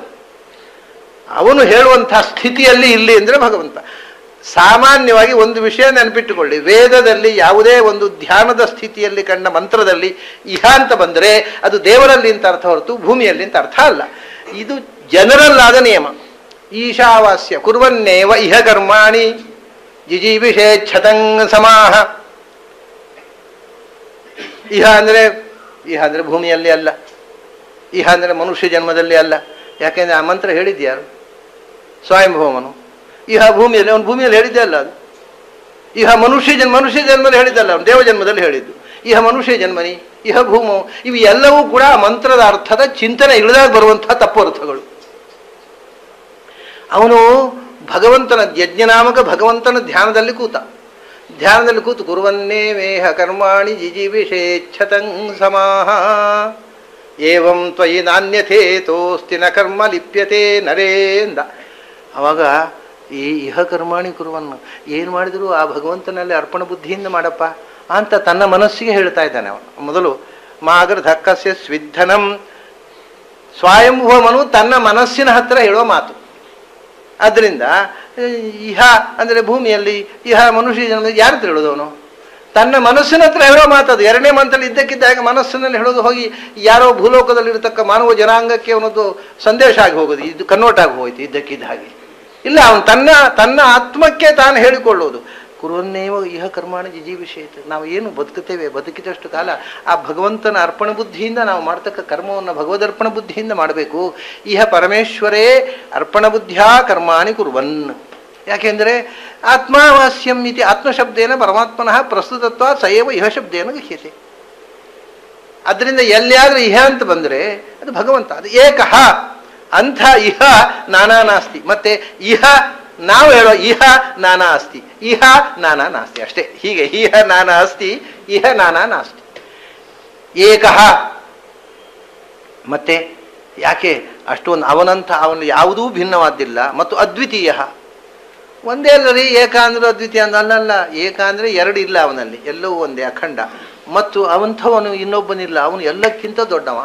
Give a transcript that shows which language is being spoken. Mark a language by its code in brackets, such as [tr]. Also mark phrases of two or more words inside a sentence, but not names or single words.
[kn] ಅವನು ಹೇಳುವಂಥ ಸ್ಥಿತಿಯಲ್ಲಿ ಇಲ್ಲಿ ಅಂದರೆ ಭಗವಂತ. ಸಾಮಾನ್ಯವಾಗಿ ಒಂದು ವಿಷಯ ನೆನಪಿಟ್ಟುಕೊಳ್ಳಿ, ವೇದದಲ್ಲಿ ಯಾವುದೇ ಒಂದು ಧ್ಯಾನದ ಸ್ಥಿತಿಯಲ್ಲಿ ಕಂಡ ಮಂತ್ರದಲ್ಲಿ ಇಹ ಅಂತ ಬಂದರೆ ಅದು ದೇವರಲ್ಲಿ ಅಂತ ಅರ್ಥ ಹೊರತು ಭೂಮಿಯಲ್ಲಿ ಅಂತ ಅರ್ಥ ಅಲ್ಲ. ಇದು ಜನರಲ್ಲಾದ ನಿಯಮ. [sa] ಈಶಾವಾಸ್ಯ ಕುರ್ವನ್ನೇವ ಇಹ ಕರ್ಮಾಣಿ ಜಿಜೀವಿಷೇಚ್ಛತಂ ಸಮಾಹ. [kn] ಇಹ ಅಂದರೆ ಭೂಮಿಯಲ್ಲಿ ಅಲ್ಲ, ಇಹ ಅಂದರೆ ಮನುಷ್ಯ ಜನ್ಮದಲ್ಲಿ ಅಲ್ಲ. ಯಾಕೆಂದರೆ ಆ ಮಂತ್ರ ಹೇಳಿದ್ಯಾರು? ಸ್ವಯಂಭೂಮನು. ಇಹ ಭೂಮಿಯಲ್ಲಿ, ಅವನು ಭೂಮಿಯಲ್ಲಿ ಹೇಳಿದ್ದೆ ಅಲ್ಲ ಅದು. ಇಹ ಮನುಷ್ಯ ಜನ್ಮದಲ್ಲಿ ಹೇಳಿದ್ದಲ್ಲ, ಅವನು ದೇವ ಜನ್ಮದಲ್ಲಿ ಹೇಳಿದ್ದು. [sa] ಇಹ ಮನುಷ್ಯ ಜನ್ಮನಿ ಇಹ ಭೂಮೋ, [kn] ಇವು ಎಲ್ಲವೂ ಕೂಡ ಮಂತ್ರದ ಅರ್ಥದ ಚಿಂತನೆ ಇಳಿದಾಗ ಬರುವಂತಹ ತಪ್ಪು ಅರ್ಥಗಳು. ಅವನು ಭಗವಂತನ ಯಜ್ಞನಾಮಕ ಭಗವಂತನ ಧ್ಯಾನದಲ್ಲಿ ಕೂತು [sa] ಕುರುವನ್ನೇ ವೇಹ ಕರ್ಮಾಣಿ ಜಿಜೀವಿಷೇಚ್ಛತಂ ಸಮಾಹ ಏವಂ ತ್ವಯಿ ನಾನ್ಯಥೇತೋಸ್ತಿ ನ ಕರ್ಮ ಲಿಪ್ಯತೆ ನರೇಂದ. [kn] ಅವಾಗ ಈ [sa] ಇಹ ಕರ್ಮಾಣಿ [kn] ಕುರುವನ್ನು ಏನು ಮಾಡಿದ್ರು ಆ ಭಗವಂತನಲ್ಲಿ ಅರ್ಪಣ ಬುದ್ಧಿಯಿಂದ ಮಾಡಪ್ಪ ಅಂತ ತನ್ನ ಮನಸ್ಸಿಗೆ ಹೇಳ್ತಾ ಇದ್ದಾನೆ ಅವನು. ಮೊದಲು [sa] ಮಾಗರ್ ಧಕ್ಕಸ್ಯ ಸ್ವಿಧನಂ, [kn] ಸ್ವಯಂಭೂಮನು ತನ್ನ ಮನಸ್ಸಿನ ಹತ್ತಿರ ಹೇಳುವ ಮಾತು. ಆದ್ದರಿಂದ ಇಹ ಅಂದರೆ ಭೂಮಿಯಲ್ಲಿ, ಇಹ ಮನುಷ್ಯ ಜನ್ಮ ಯಾರ ಹತ್ರ ಹೇಳೋದು? ಅವನು ತನ್ನ ಮನಸ್ಸಿನ ಹತ್ರ ಹೇಳೋ ಮಾತದು. ಎರಡನೇ ಮಂತಲ್ಲಿ ಇದ್ದಕ್ಕಿದ್ದಾಗ ಮನಸ್ಸಿನಲ್ಲಿ ಹೇಳೋದು ಹೋಗಿ ಯಾರೋ ಭೂಲೋಕದಲ್ಲಿರತಕ್ಕ ಮಾನವ ಜನಾಂಗಕ್ಕೆ ಅವನದ್ದು ಸಂದೇಶ ಆಗಿ ಹೋಗೋದು, ಇದು ಕನ್ವರ್ಟ್ ಆಗಿ ಹೋಯ್ತು ಇದ್ದಕ್ಕಿದ್ದ ಹಾಗೆ. ಇಲ್ಲ, ಅವನು ತನ್ನ ಆತ್ಮಕ್ಕೆ ತಾನು ಹೇಳಿಕೊಳ್ಳೋದು. [sa] ಕುರುವನ್ನೇವ ಇಹ ಕರ್ಮಾಣಿ ಜಿಜೀವಿಷೇತ್. [kn] ನಾವು ಏನು ಬದುಕುತ್ತೇವೆ, ಬದುಕಿದಷ್ಟು ಕಾಲ ಆ ಭಗವಂತನ ಅರ್ಪಣ ಬುದ್ಧಿಯಿಂದ ನಾವು ಮಾಡ್ತಕ್ಕ ಕರ್ಮವನ್ನು ಭಗವದರ್ಪಣ ಬುದ್ಧಿಯಿಂದ ಮಾಡಬೇಕು. [sa] ಇಹ ಪರಮೇಶ್ವರೇ ಅರ್ಪಣ ಬುದ್ಧಿಯಾ ಕರ್ಮಾಣಿ ಕುರುವನ್. ಯಾಕೆಂದರೆ ಆತ್ಮಾವಾಸ್ಯಂ ಇತಿ ಆತ್ಮಶಬ್ದೇನ ಪರಮಾತ್ಮನಃ ಪ್ರಸ್ತುತತ್ವ ಸಯವ ಇಹ ಶಬ್ದೇನ ಗಹ್ಯತೆ. [kn] ಅದರಿಂದ ಎಲ್ಲಿಯಾದರೂ ಇಹ ಅಂತ ಬಂದರೆ ಅದು ಭಗವಂತ, ಅದು ಏಕಃ. [sa] ಅಂಥ ಇಹ ನಾನಾ ನಾಸ್ತಿ. [kn] ಮತ್ತೆ ಇಹ ನಾವು ಹೇಳೋ [sa] ಇಹ ನಾನಾ ಅಸ್ತಿ, ಇಹ ನಾನಾ ನಾಸ್ತಿ ಅಷ್ಟೇ. ಹೀಗೆ ಇಹ ನಾನಾ ಅಸ್ತಿ, ಇಹ ನಾನಾ ನಾಸ್ತಿ, ಏಕಃ. [kn] ಮತ್ತೆ ಯಾಕೆ ಅಷ್ಟೊಂದು ಅವನು ಯಾವುದೂ ಭಿನ್ನವಾದ್ದಿಲ್ಲ. ಮತ್ತು ಅದ್ವಿತೀಯ, ಒಂದೇ ಅಲ್ಲರಿ. ಏಕ ಅಂದ್ರೆ ಅದ್ವಿತೀಯ ಅಲ್ಲಲ್ಲ. ಏಕ ಅಂದರೆ ಎರಡು ಇಲ್ಲ ಅವನಲ್ಲಿ, ಎಲ್ಲವೂ ಒಂದೇ ಅಖಂಡ. ಮತ್ತು ಅವಂಥವನು ಇನ್ನೊಬ್ಬನಿಲ್ಲ, ಅವನು ಎಲ್ಲಕ್ಕಿಂತ ದೊಡ್ಡವ.